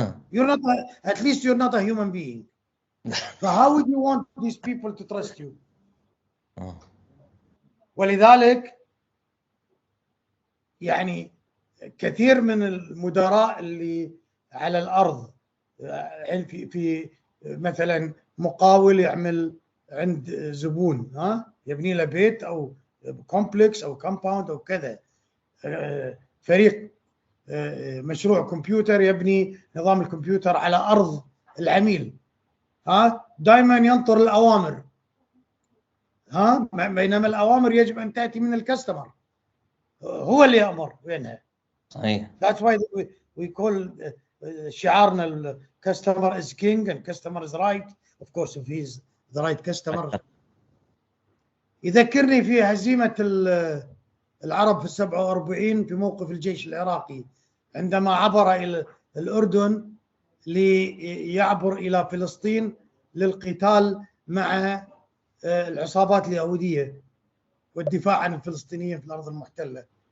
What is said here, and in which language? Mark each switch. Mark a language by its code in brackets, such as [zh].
[en] You're not at least you're not a human being. So how would you want these people to trust you? [ar] ولذلك يعني كثير من المدراء اللي على الأرض، في مثلا مقاول يعمل عند زبون، يبني له بيت أو كومبلكس أو كومباوند أو كذا، فريق مشروع كمبيوتر يبني نظام الكمبيوتر على أرض العميل، دائما ينطر الأوامر، بينما الأوامر يجب أن تأتي من الكاستمر، هو اللي يأمر وينهى. صحيح. [en] That's why we call [ar] شعارنا ال [en] customer is king and customer is right. Of course if he is the right customer. [ar] يذكرني في هزيمة العرب في 47 في موقف الجيش العراقي عندما عبر إلى الأردن ليعبر إلى فلسطين للقتال مع العصابات اليهودية والدفاع عن الفلسطينيين في الأرض المحتلة.